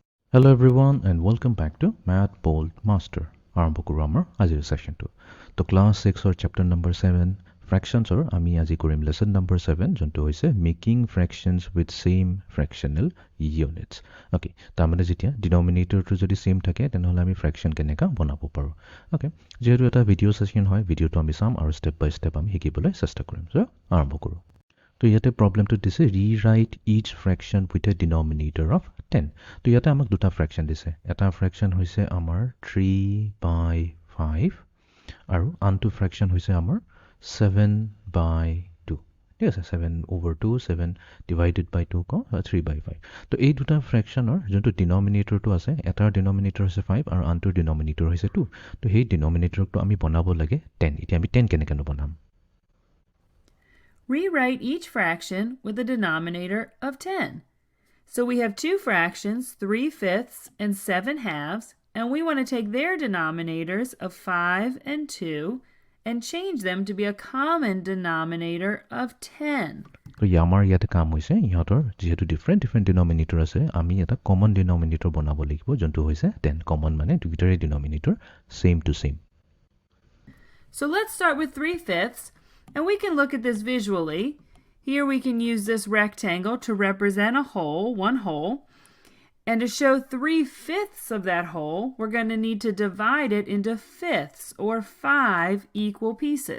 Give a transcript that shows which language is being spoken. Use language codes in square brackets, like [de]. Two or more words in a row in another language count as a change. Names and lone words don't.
[en] Hello everyone and welcome back to Mathboltmaster. [as] আৰম্ভ কৰো আমাৰ আজিৰ সেশনটো তো ক্লাস 6 [en] or chapter number 7 fractions or [as] আমি আজি কৰিম [en] lesson number 7 [as] যোনটো হৈছে [en] making fractions with same fractional units. [as] Okay, তাৰমানে যেতিয়া denominator টো যদি same থাকে তেনেহলে আমি fraction কেনেকা বনাব পাৰো. Okay, যেহেতু এটা ভিডিও সেশন হয় ভিডিওটো আমি চাম আৰু [en] step by step [as] আমি শিকিবলৈ চেষ্টা কৰিম. So আৰম্ভ কৰো. তো ইয়াতে প্ৰবলেমটো দিছে [en] rewrite each fraction with a denominator of 10. [as] তো ইয়াতে আমাক দুটা ফ্ৰেকশন দিছে এটা ফ্ৰেকশন হৈছে আমাৰ 3/5 আৰু আনটো ফ্ৰেকশন হৈছে আমাৰ 7/2 ঠিক আছে 7/2 [en] 7 divided by 2 [as] ক 3/5 তো এই দুটা ফ্ৰেকশনৰ যোনটো ডিনমিনেটৰটো আছে এটাৰ ডিনমিনেটৰ হৈছে 5 আৰু আনটোৰ ডিনমিনেটৰ হৈছে 2 তো সেই ডিনমিনেটৰটো আমি বনাব লাগে 10 এতিয়া আমি 10 কেনেকৈ বনাম [en] Rewrite each fraction with a denominator of 10. So we have two fractions, 3/5 and 7/2, and we want to take their denominators of 5 and 2 and change them to be a common denominator of 10. [as] তো আমাৰ ইয়াতে কাম হৈছে ইহঁতৰ যেহেতু [en] different denominator [as] আছে আমি এটা [en] common denominator [as] বনাব লাগিব যোনটো হৈছে 10 common মানে দুইটাৰে denominator [en] same to same. So let's start with 3/5. And we can look at this visually. Here we can use this rectangle to represent a hole, one hole. And to show 3/5 of that hole, we're going to need to divide it into fifths, or 5 equal pieces.